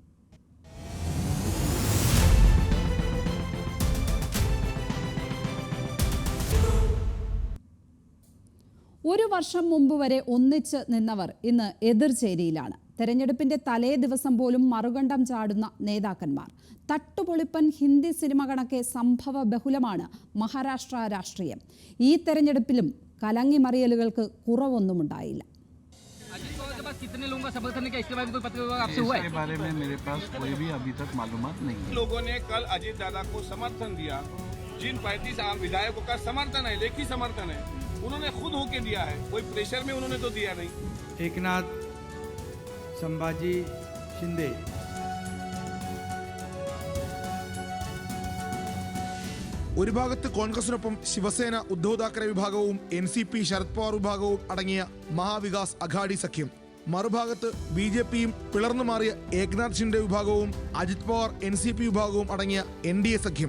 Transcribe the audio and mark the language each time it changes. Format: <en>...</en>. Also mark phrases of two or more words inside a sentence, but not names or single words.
<ml>ഒരു വർഷം മുമ്പ് വരെ ഒന്നിച്ച് നിന്നവർ ഇന്ന് എതിർചേരിയിലാണ്. തെരഞ്ഞെടുപ്പിന്റെ തലേ ദിവസം പോലും മറുകണ്ഠം ചാടുന്ന നേതാക്കന്മാർ. തട്ടുപൊളിപ്പൻ ഹിന്ദി സിനിമ കണക്കെ സംഭവ ബഹുലമാണ് മഹാരാഷ്ട്ര രാഷ്ട്രീയം. ഈ തെരഞ്ഞെടുപ്പിലും കലങ്ങിമറിയലുകൾക്ക് കുറവൊന്നുമുണ്ടായില്ല.</ml> <hi>कितने लोगों का समर्थन है, क्या इसके बारे में कोई पत्रकार आपसे हुआ है? इसके बारे में मेरे पास कोई भी अभी तक मालूमात नहीं है। लोगों ने कल अजीत दादा को समर्थन दिया, जिन पार्टी से विधायकों का समर्थन है, लेखी समर्थन है, उन्होंने खुद होके दिया है, कोई प्रेशर में उन्होंने तो दिया नहीं। एकनाथ संभाजी शिंदे</hi> <ml>ഒരു ഭാഗത്ത് കോൺഗ്രസിനൊപ്പം ശിവസേന ഉദ്ധവ് താക്കറെ വിഭാഗവും NCP ശരത് പവാർ വിഭാഗവും അടങ്ങിയ മഹാവികാസ് അഘാഡി സഖ്യം, മറുഭാഗത്ത് BJPയും പിളർന്നു മാറിയ ഏക്നാഥ് ഷിൻഡെ വിഭാഗവും അജിത് പവാർ NCP വിഭാഗവും അടങ്ങിയ NDA സഖ്യം.</ml>